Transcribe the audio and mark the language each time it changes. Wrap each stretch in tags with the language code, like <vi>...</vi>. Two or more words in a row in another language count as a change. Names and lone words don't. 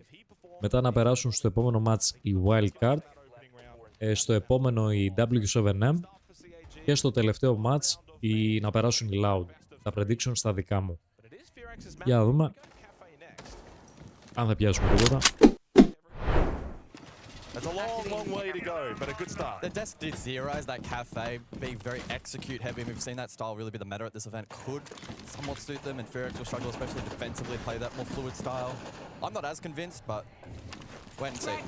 <el>Μετά να περάσουν στο επόμενο match οι Wildcard. Στο επόμενο οι W7M. Και στο τελευταίο match να περάσουν οι Loud. Τα prediction στα δικά μου. Για να δούμε αν θα πιάσουμε τίποτα.</el> <en>It's a long, long way to go, but a good start. The desk did theorize that cafe being very execute heavy, and we've seen that style really be the meta at this event. Could somewhat suit them, and Fearx will struggle, especially defensively, to play that more fluid style. I'm not as convinced, but wait and see.</en>